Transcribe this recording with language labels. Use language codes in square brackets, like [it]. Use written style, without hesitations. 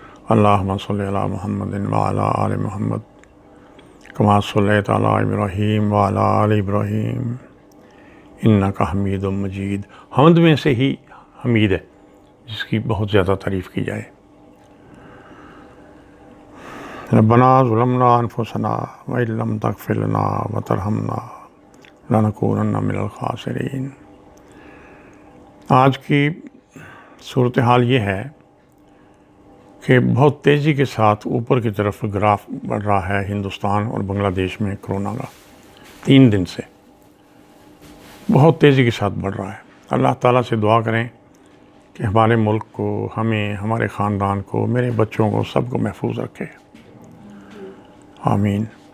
[ar] اللہم صلی علی محمد وعلی آل محمد کما صلیت علی ابراہیم وعلی آل ابراہیم انک حمید مجید. [ur] حمد میں سے ہی حمید ہے جس کی بہت زیادہ تعریف کی جائے. [ar] ربنا ظلمنا انفسنا وإن لم تغفر لنا وترحمنا لنکونن من الخاسرین. [ur] آج کی صورتحال یہ ہے کہ بہت تیزی کے ساتھ اوپر کی طرف گراف بڑھ رہا ہے ہندوستان اور بنگلہ دیش میں کرونا کا. 3 دن سے بہت تیزی کے ساتھ بڑھ رہا ہے. اللہ تعالیٰ سے دعا کریں کہ ہمارے ملک کو، ہمیں، ہمارے خاندان کو، میرے بچوں کو، سب کو محفوظ رکھے. آمین.